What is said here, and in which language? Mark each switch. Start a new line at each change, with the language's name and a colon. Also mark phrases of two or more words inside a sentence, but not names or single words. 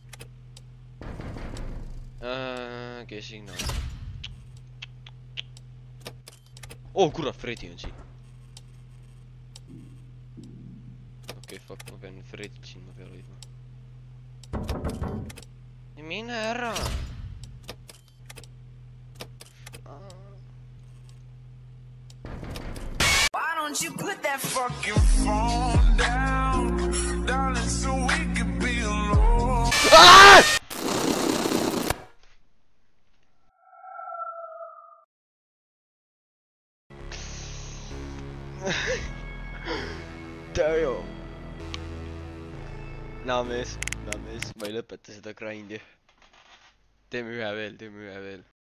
Estonian: Kes siin on? Kurat, Freddy on siin. Okei, fuck, ma pean Freddyt silma peal hoidma. Mine ära!
English: Why don't you put that fucking phone down, darling, so we could be alone? Damn.
Estonian: Naa mees, ma ei lõpeta seda grindi. Teeme ühe veel.